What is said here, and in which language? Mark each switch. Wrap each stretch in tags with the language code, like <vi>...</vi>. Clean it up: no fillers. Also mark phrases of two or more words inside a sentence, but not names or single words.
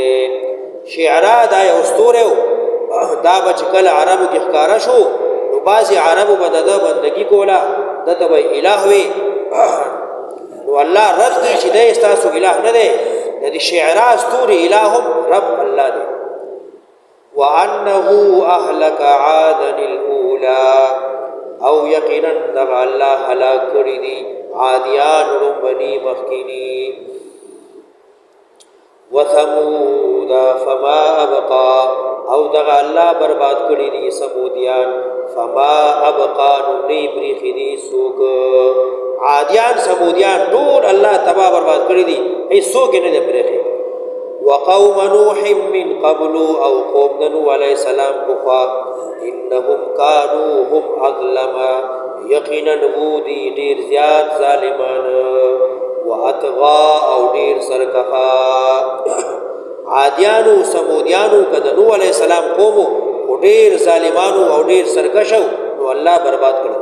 <ps>شعرا دا یو ستوره دا بچ کله عربو کې ښکارا شو نو بعضې عربو به د ده بندګي کوله، ده ته به اله وي. نو الله رد کوي چې دی ستاسو اله نه دی، د دې شعرا ستوري اله هم رب الله دی.</ps> <ar>وانه اهلك عادا الاولى.</ar> <ps>او یقینا دغه الله هلاک کړي دي عادیان لومبني مخکینی.</ps> <ar>وثمود فما ابقى.</ar> <ps>او دغه الله برباد کړي دي سمودیان.</ps> <ar>فما ابقى</ar> <ps>نو نه پریښي دي څوک. عادیان سمودیان ټول الله تباه برباد کړي دي، هیڅوک یې نه دی پریښي.</ps> <ar>وقوم نوح من قبل.</ar> <ps>او قوم د نوح</ps> <ar>علیه السلام</ar> <ps>پخوا</ps> <ar>انهم كانوا هم اظلم.</ar> <ps>یقینا وو دي ډیر زیات ظالمان. واطغى. او ډیر سرکښه. عادیانو سمودیانو که د نوح</ps> <ar>علیه السلام</ar> <ps>قومو خو ډیر ظالمانو او ډیر سرکشو نو الله برباد کړو.</ps>